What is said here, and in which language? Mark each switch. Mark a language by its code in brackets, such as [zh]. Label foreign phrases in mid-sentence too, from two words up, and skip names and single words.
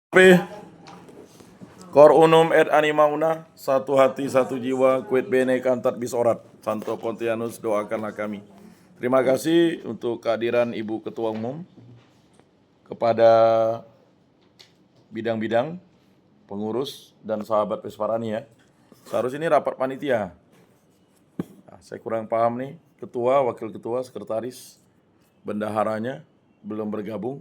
[la] P. Cor unum et anima una, [id] satu hati satu jiwa, [la] quid bene cantat bis orat. [id] Santo Pontianus, doakanlah kami. Terima kasih untuk kehadiran Ibu Ketua Umum, kepada bidang-bidang, pengurus, dan sahabat Pesparani ya. Seharusnya ini rapat panitia. Nah, saya kurang paham nih, ketua, wakil ketua, sekretaris, bendaharanya belum bergabung.